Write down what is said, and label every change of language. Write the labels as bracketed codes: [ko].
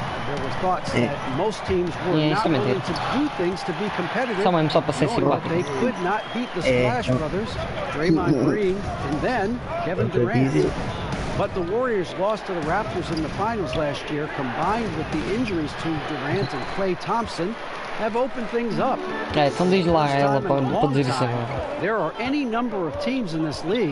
[en] There were thoughts that most teams were not willing to do things to be competitive, knowing that they could not beat the Splash Brothers, Draymond Green, and then Kevin Durant. But the Warriors lost to the Raptors in the finals last year, combined with the injuries to Durant and Klay Thompson, have opened things up. [pt] Então diz lá ela para dizer isso agora. [en] There are any number of teams in this league.